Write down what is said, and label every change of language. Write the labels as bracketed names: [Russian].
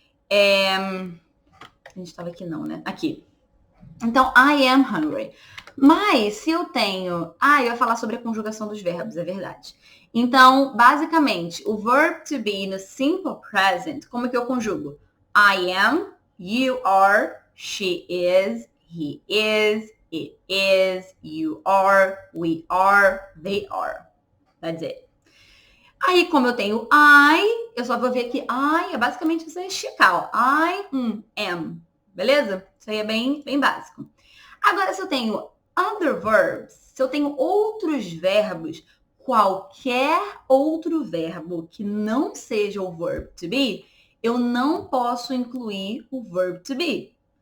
[Portuguese] A gente estava aqui não, né? Aqui. Então, [English] I am hungry. [Portuguese] Mas, se eu tenho... eu ia falar sobre a conjugação dos verbos, é verdade. Então, basicamente, o verb to be no simple present, como é que eu conjugo? [English] I am, you are, she is, he is, it is, you are, we are, they are. That's it. [Portuguese] Aí, como eu tenho I, eu só vou ver que I é basicamente você esticar, ó. I am. Beleza? Isso aí é bem básico. Agora, se eu tenho [English] other verbs, [Portuguese] se eu tenho outros verbos, qualquer outro verbo que não seja o verb to be, eu não posso incluir o verb to be.